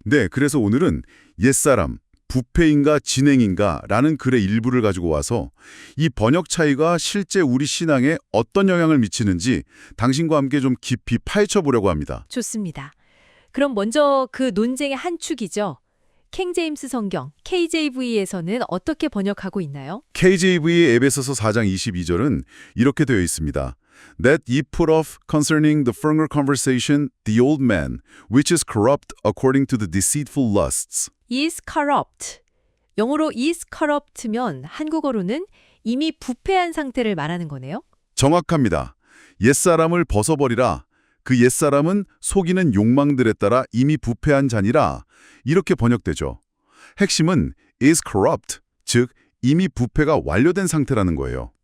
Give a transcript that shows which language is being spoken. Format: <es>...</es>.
<ko>네, 그래서 오늘은 옛사람, 부패인가 진행인가 라는 글의 일부를 가지고 와서 이 번역 차이가 실제 우리 신앙에 어떤 영향을 미치는지 당신과 함께 좀 깊이 파헤쳐 보려고 합니다. 좋습니다. 그럼 먼저 그 논쟁의 한 축이죠. 킹제임스 성경, KJV에서는 어떻게 번역하고 있나요? KJV의 에베소서 4장 22절은 이렇게 되어 있습니다.</ko> <en>That ye put off concerning the former conversation the old man, which is corrupt according to the deceitful lusts. is corrupt.</en> <ko>영어로</ko> <en>is corrupt</en> <ko>면 한국어로는 이미 부패한 상태를 말하는 거네요. 정확합니다. 옛사람을 벗어버리라. 그 옛사람은 속이는 욕망들에 따라 이미 부패한 자니라. 이렇게 번역되죠. 핵심은</ko> <en>is corrupt,</en> <ko>즉 이미 부패가 완료된 상태라는 거예요.</ko>